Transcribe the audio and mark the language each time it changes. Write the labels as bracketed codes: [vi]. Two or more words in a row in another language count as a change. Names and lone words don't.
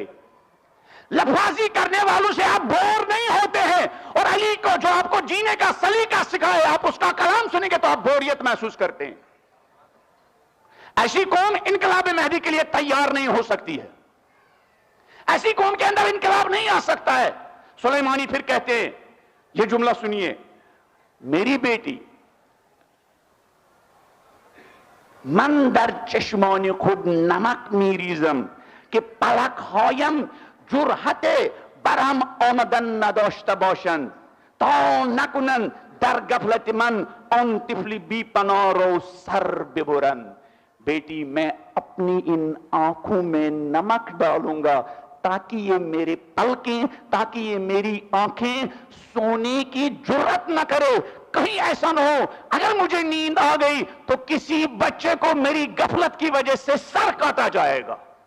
[ur] لفاظی کرنے والوں سے آپ بور نہیں ہوتے ہیں، اور علی کو جو آپ کو جینے کا سلیقہ سکھائے آپ اس کا کلام سنیں گے تو آپ بوریت محسوس کرتے ہیں. ایسی قوم انقلاب مہدی کے لیے تیار نہیں ہو سکتی ہے، ایسی قوم کے اندر انقلاب نہیں آ سکتا ہے. سلیمانی پھر کہتے ہیں یہ جملہ سنیے، میری بیٹی [fa] من در چشمان خود نمک میریزم که پلک هایم جرحت برهم آمدن نداشته باشند تا نکنند در غفلت من آن طفل بی پناه رو سر ببرند. [ur] بیٹی میں اپنی ان آنکھوں میں نمک ڈالوں گا تاکہ یہ میرے پلکیں، تاکہ یہ میری آنکھیں سونے کی جرات نہ کرے. کہیں ایسا نہ ہو اگر مجھے نیند آ گئی تو کسی بچے کو میری غفلت کی وجہ سے سر کاٹا جائے گا.